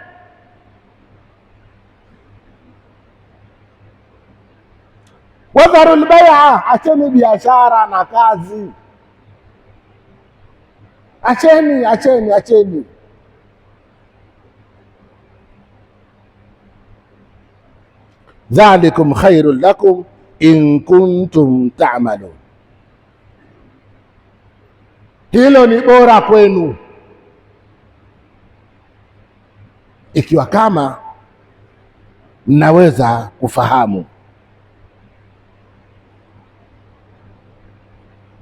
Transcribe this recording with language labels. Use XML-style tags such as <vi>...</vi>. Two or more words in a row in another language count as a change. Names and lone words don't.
<ar>Wadharu lbai'a,</ar> <sw>acheni biashara na kazi, acheni.</sw> <ar>Dhalikum khairun lakum in kuntum ta'malun,</ar> <sw>hilo ni bora kwenu ikiwa kama mnaweza kufahamu.</sw>